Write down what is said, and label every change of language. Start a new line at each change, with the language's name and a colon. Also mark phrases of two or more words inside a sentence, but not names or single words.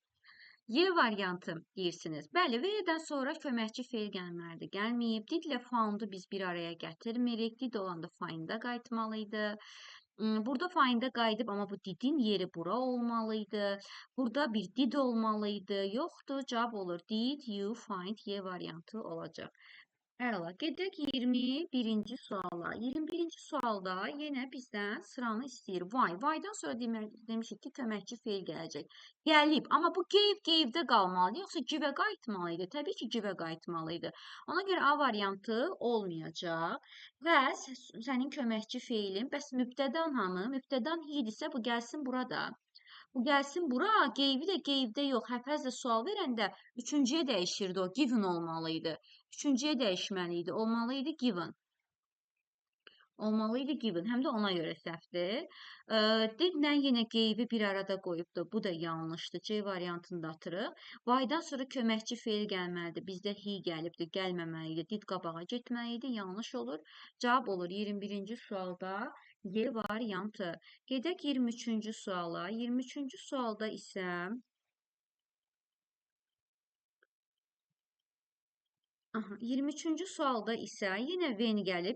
Azerbaijani: Y variantı deyirsiniz. Bəli, V-dən sonra köməkçi feil gəlməlidir. Gəlməyib. Didlə found'u biz bir araya gətirmirik. Did olanda find'a qayıtmalıydı. Burada find'a qayıdıb, amma bu didin yeri bura olmalıydı. Burada bir did olmalıydı. Yoxdur, cavab olur.
English: Did you find?
Azerbaijani: Y variantı olacaq. Əla, gedək 21-ci suala. 21-ci sualda yenə bizdən sıranı istəyir. Why-dan sonra demişik ki, köməkçi feil gələcək. Gəlib, amma bu gave-də qalmalı, yoxsa give-ə qayıtmalı idi? Təbii ki, give-ə qayıtmalı idi. Ona görə A variantı olmayacaq. Və sənin köməkçi feilin, bəs mübtədan hanı? Mübtədan idisə bu gəlsin burada. Bu gəlsin bura, gave-i də gave-də yox. Həfəzlə sual verəndə üçüncüyə dəyişirdi o, given olmalı idi. Üçüncüyə dəyişməli idi, olmalı idi given. Olmalı idi given, həm də ona görə səhvdir. Didlə yenə gave-i bir arada qoyubdur, bu da yanlışdır. C variantını da atırıq. Why-dan sonra köməkçi feil gəlməlidir. Bizdə he gəlibdir, gəlməməli idi. Did qabağa getməli idi, yanlış olur. Cavab olur 21-ci sualda Y variantı. Gedək 23-cü suala. 23-cü sualda isə aha, 23-cü sualda isə yenə when gəlir.